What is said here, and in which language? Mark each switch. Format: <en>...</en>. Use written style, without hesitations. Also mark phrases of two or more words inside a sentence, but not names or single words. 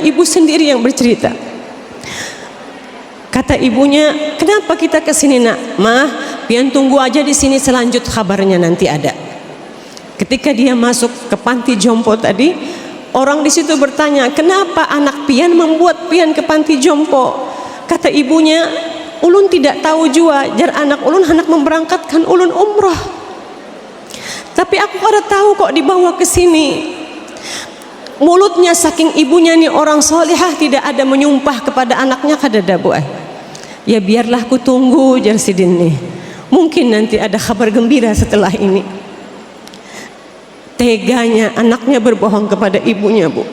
<id>Ibu sendiri yang bercerita. Kata ibunya, kenapa kita ke sini, Nak?</id> <bjn>Mah, pian tunggu aja di sini, selanjut kabarnya nanti ada.</bjn> <id>Ketika dia masuk ke panti jompo tadi, orang di situ bertanya, kenapa anak pian membuat pian ke panti jompo?</id> <bjn>Kata ibunya, ulun tidak tahu jua, jar anak ulun hendak memberangkatkan ulun umroh. Tapi aku kada tahu kok dibawa ke sini. Mulutnya saking ibunya nih orang solihah, tidak ada menyumpah kepada anaknya, kada ada, Bu. Ya biarlah ku tunggu, jar sidin nih.</bjn> <id>Mungkin nanti ada kabar gembira setelah ini. Teganya anaknya berbohong kepada ibunya, Bu.</id>